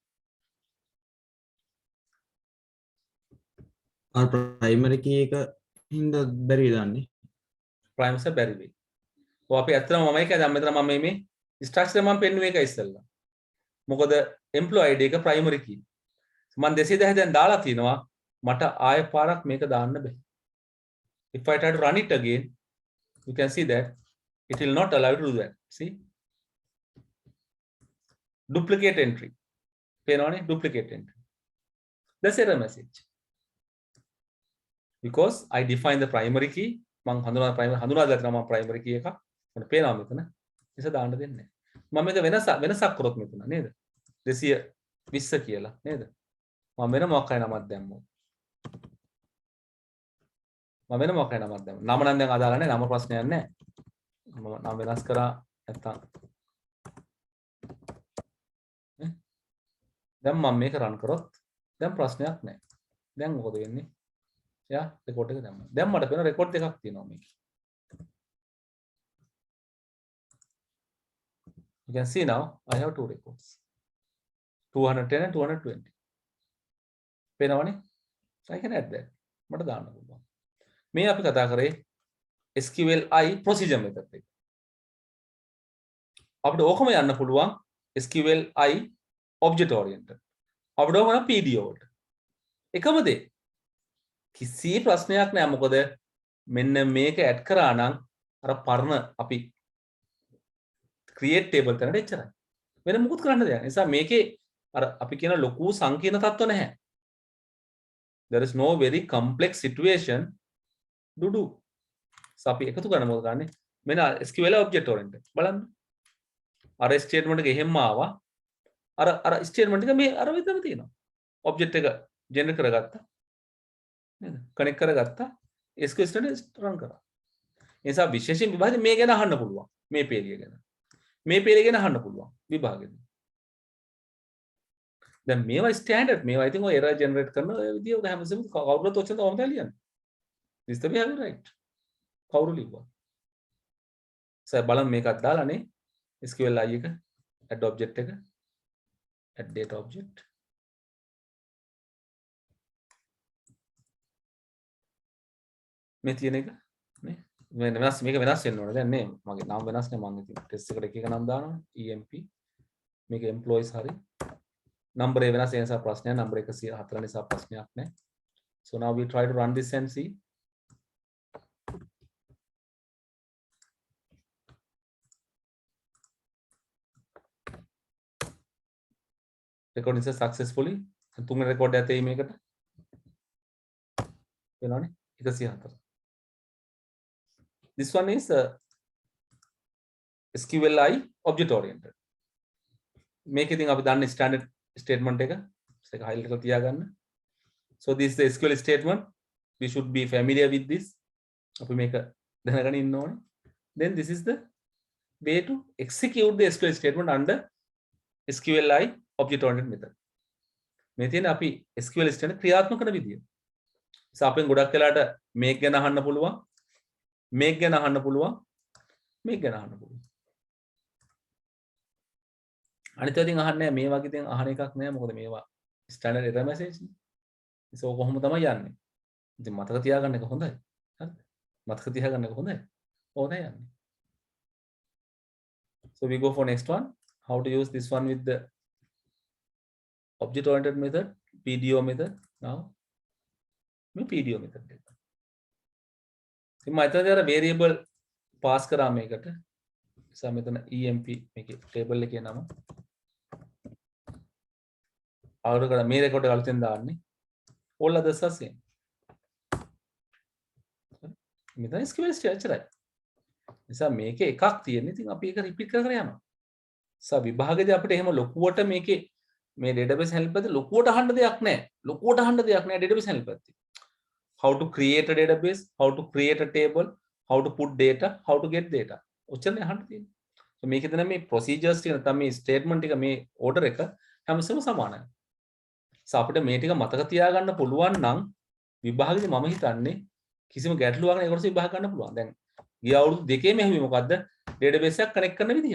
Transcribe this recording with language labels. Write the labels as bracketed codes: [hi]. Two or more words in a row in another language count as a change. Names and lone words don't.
[si] අර [en] primary key [si] එක හින්දා බැරි දාන්නේ primary එක බැරි වෙයි. ඔය අපි ඇත්තටම මම එකයි දැන් මෙතන මම මේ structure මම පෙන්නුවේ එක ඉස්සෙල්ලා. මොකද [en] employee ID [si] එක [en] primary key. [si] මම 210 දැන් දාලා තිනවා මට ආයෙ පාරක් මේක දාන්න බෑ. [en] If I try to run it again you can see that it will not allow you to do that. See? Duplicate entry. පේනවනේ duplicate entry. That's error message. Because I define the primary key [si] මම හඳුනාගත්තා මම [en] primary key [si] එක මට පේනවා මෙතන ඉතින් දාන්න දෙන්නේ මම මේක වෙනසක් කරොත් මෙතන නේද 200 20 කියලා නේද? මම වෙන මොකක් හරි නමක් දැම්මොත්. මම වෙන මොකක් හරි නමක් දැම්මොත්. නම නම් දැන් අදාළ නැහැ. නම ප්‍රශ්නයක් නැහැ. මම නම වෙනස් කරා නැත්තම් දැන් මම මේක රන් කරොත් දැන් ප්‍රශ්නයක් නැහැ. දැන් මොකද වෙන්නේ? එයා රෙකෝඩ් එක දැම්මා. දැන් මට වෙන රෙකෝඩ් දෙකක් තියෙනවා මේක. [en] You can see now I have two records. 210 and 220. පේනවනේ? I can add that. [si] මට දාන්න පුළුවන්. මේ අපි කතා කරේ [en] SQLi procedure method [si] එක. අපිට ඕකම යන්න පුළුවන් [en] SQLi object oriented. [si] අපිට ඕක නම් PDO වලට. එකම දේ. කිසි ප්‍රශ්නයක් නෑ මොකද මෙන්න මේක ඇඩ් කරා නම් අර පරණ අපි [en] create table [si] කරන්න එච්චරයි. වෙන මොකුත් කරන්න දෙයක්. නිසා මේකේ අර අපි කියන ලොකු සංකීර්ණ තත්ත්ව නැහැ. [en] There is no very complex situation to do. [si] So අපි එකතු කරන්න මොකද කරන්නේ? මෙන්න [en] SQL object oriented. [si] බලන්න. අර statement එක එහෙම ආවා. අර statement එක මේ අර විදිහම තියෙනවා. object එක generate කරගත්තා. නේද? connect කරගත්තා. [en] SQL statement run [si] කරා. ඒ නිසා විශේෂයෙන් විභාගෙ මේ ගැන අහන්න පුළුවන්. මේ පේලිය ගැන. මේ පේලිය ගැන අහන්න පුළුවන් විභාගෙදී. දැන් මේවා ස්ටෑන්ඩඩ් මේවා ඉතින් ඔය [en] error generate [si] කරන ඔය විදිය ඔය හැමසෙම කවුරුත් ඔච්චර තවම ලියන්නේ. [en] this the we have it right. [si] කවුරු ලිව්වා? සර් බලන්න මේකත් දාලානේ [en] SQL i [si] එක [en] add object [si] එක [en] add data object [si] මේ තියෙන එක නේ වෙනස් මේක වෙනස් වෙන්න ඕනේ දැන් නේ මගේ නම වෙනස් නේ මම ඉතින් ටෙස්ට් එකට එක එක නම් දානවා EMP මේක employees හරි number එක වෙනස් ඒ නිසා ප්‍රශ්නයක් number 104 නිසා ප්‍රශ්නයක් නැහැ. [en] So now we try to run this and see. Recording is successfully. [si] තුන්වෙනි රෙකෝඩ් එකත් එයි මේකට. වෙනවනේ 104. [en] This one is SQLi object oriented. [si] මේක ඉතින් අපි දන්නේ [en] standard statement [si] එක. ඒක highlight කරලා තියාගන්න. [en] So this is the SQL statement. We should be familiar with this. [si] අපි මේක දැනගෙන ඉන්න ඕනේ. [en] Then this is the way to execute the SQL statement under SQLi object oriented method. [si] මේ තියෙන අපි SQL statement ක්‍රියාත්මක කරන විදිය. So අපෙන් ගොඩක් වෙලාට මේක ගැන අහන්න පුළුවන්. මේක ගැන අහන්න පුළුවන්. මේක ගැන අහන්න පුළුවන්. අනිත් ඉතින් අහන්නේ මේ වගේ ඉතින් අහන එකක් නෑ මොකද මේවා [en] standard error message [si] නේ. ඒක කොහොම තමයි යන්නේ. ඉතින් මතක තියාගන්න එක හොඳයි. හරිද? මතක තියාගන්න එක හොඳයි. ඕනේ යන්නේ. [en] So we go for next one. How to use this one with the object oriented method, PDO method. [si] Now මේ [en] PDO method [si] එක. ඉතින් මම හිතන්නේ අර [en] variable pass [si] කරා මේකට. නිසා මෙතන EMP මේකේ table එකේ නම අවුරු කරලා මේ රෙකෝඩ් එක අලුතෙන් දාන්නේ. [en] all others are same. [si] මෙතන SQL ස්ට්‍රක්චරයි. නිසා මේකේ එකක් තියෙන. ඉතින් අපි ඒක රිපීට් කර කර යනවා. නිසා විභාගයේදී අපිට එහෙම ලොකුවට මේකේ මේ [en] database help [si] එකද ලොකුවට අහන්න දෙයක් නැහැ. ලොකුවට අහන්න දෙයක් නැහැ [en] database help [si] එකදී. [en] How to create a database, how to create a table, how to put data, how to get data. [si] ඔච්චරනේ අහන්න තියෙන්නේ. So මේකේ දෙන මේ procedures ටික නැත්නම් මේ statement ටික මේ order එක හැමසෙම සමානයි. So අපිට මේ ටික මතක තියාගන්න පුළුවන් නම් විභාගෙදි මම හිතන්නේ කිසිම ගැටලුවක් නැහැ ඒකට විභාග ගන්න පුළුවන්. දැන් ගිය අවුරුදු දෙකේම ඇහුවේ මොකද්ද? database එකක් connect කරන විදිය.